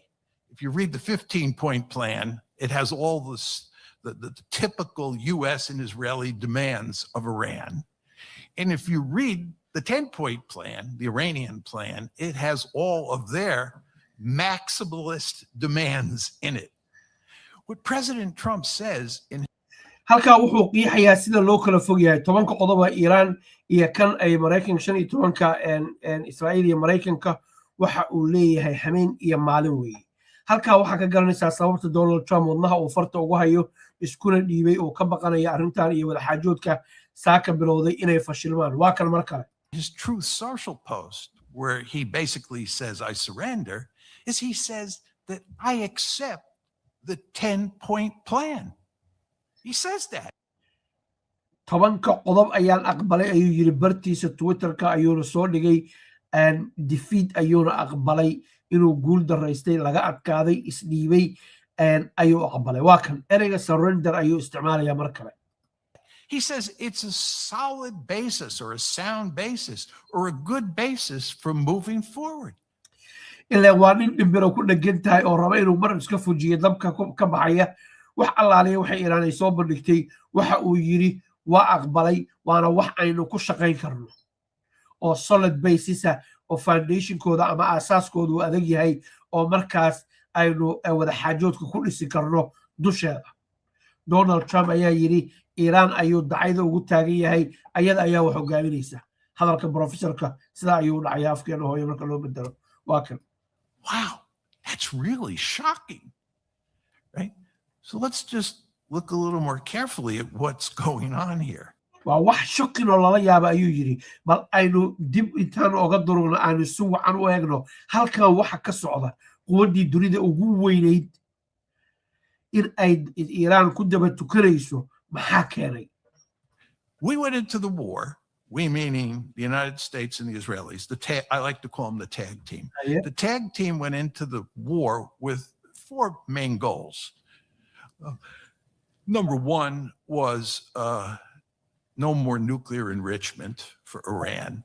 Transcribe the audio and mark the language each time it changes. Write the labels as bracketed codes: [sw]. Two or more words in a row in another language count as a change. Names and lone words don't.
[en] If you read the 15-point plan, it has all this, the typical US and Israeli demands of Iran. And if you read the 10-point plan, the Iranian plan, it has all of their maximalist demands in it. What President Trump says in [so] halkaa wuxuu qiixayaa sida loo kala fog yahay 10 qodoba Iran iyo kan ay Mareykanka 15 Israa'iil iyo Mareykanka waxa uu leeyahay habeen iyo maalin weeye. halkaa waxa ka garanaysaa sababta Donald Trump wadnaha uu farta ugu hayo iskuna dhiibay oo ka baqanaya arrintan iyo wada xaajoodka saaka bilowday inay fashilmaan. waa kan mar kale [en] his Truth Social post, where he basically says, I surrender, is he says that I accept the 10-point plan. He says that. [so] tobanka qodob ayaan aqbalay ayuu yiri bartiisa Twitterka ayuuna soo dhigay defeat ayuuna aqbalay inuu guul daraystay laga adkaaday isdhiibay ayuu aqbalay waa kan ereyga surrender ayuu isticmaalaya mar kale. [en] He says it's a solid basis or a sound basis or a good basis for moving forward. [so] ilaa waa nin dhimbiro ku dhagan tahay oo raba inuu mar iska fujiyo dabka ka baxaya wax allaaliya waxay Iiraan soo bandhigtay waxa uu yiri waa aqbalay waana wax aynu ku shaqayn karno oo [en] solid basis [so] oo foundationkooda ama asaaskooda uu adag yahay oo markaas aynu wada xaajoodka ku dhisi karno dusheeda. Donald Trump ayaa yiri Iiraan ayuu dacayda ugu taagan yahay ayada ayaa wax hogaaminaysa hadalka professorka sida ayuu dhacay afkeena hooyo marka loo bedelo waa kan. [en] Wow, that's really shocking, right? So let's just look a little more carefully at what's going on here. [so] waa wax shocking oo lala yaaba ayuu yiri bal aynu dib intaan oga durugno aanu si wacan u eegno halkan waxa ka socda quwadii dunida ugu weynayd in ay Iiraan ku daba tukanayso maxaa keenay. [en] We went into the war, we meaning the United States and the Israelis, I like to call them the tag team. Yeah. The tag team went into the war with 4 main goals. Number 1 was no more nuclear enrichment for Iran.